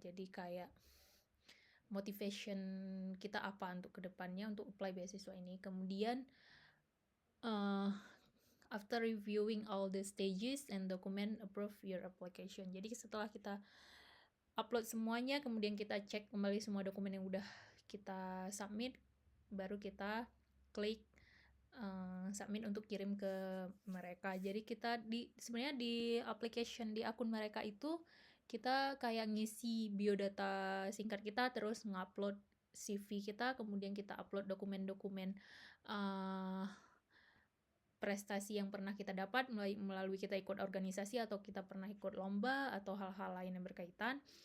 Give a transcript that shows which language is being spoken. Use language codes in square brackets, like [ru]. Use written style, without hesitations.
[id] Jadi kayak motivation kita apa untuk ke depannya untuk apply beasiswa ini. [en] Kemudian after reviewing all the stages and document, approve your application. [id] Jadi setelah kita upload semuanya, kemudian kita cek kembali semua dokumen yang udah kita submit, baru kita klik submit untuk kirim ke mereka. Jadi kita sebenarnya di application di akun mereka itu kita kayak ngisi biodata singkat kita, terus ngupload CV kita, kemudian kita upload dokumen-dokumen prestasi yang pernah kita dapat melalui kita ikut organisasi atau kita pernah ikut lomba atau hal-hal lain yang berkaitan.